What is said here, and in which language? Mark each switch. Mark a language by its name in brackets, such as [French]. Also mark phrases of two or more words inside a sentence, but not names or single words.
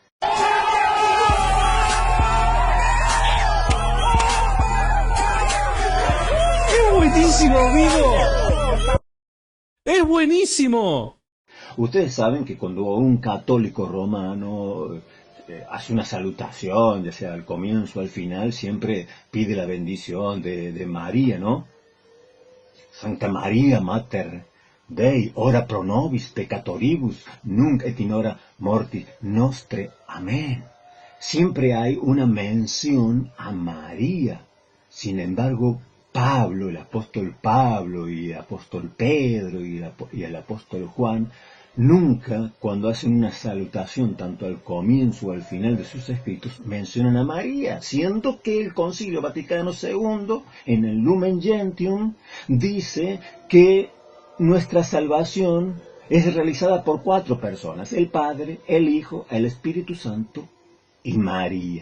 [Spanish] ¡Buenísimo, amigo! ¡Es buenísimo! Ustedes saben que cuando un católico romano hace una salutación, ya sea al comienzo o al final, siempre pide la bendición de María, ¿no? [Latin] Santa María, Mater Dei, ora pro nobis peccatoribus, nunc et in hora mortis nostre. Amén. [Spanish] Siempre hay una mención a María. Sin embargo, Pablo, el apóstol Pablo y el apóstol Pedro y el apóstol Juan, nunca, cuando hacen una salutación tanto al comienzo o al final de sus escritos, mencionan a María, siendo que el Concilio Vaticano II, en el Lumen Gentium, dice que nuestra salvación es realizada por 4 personas: el Padre, el Hijo, el Espíritu Santo y María.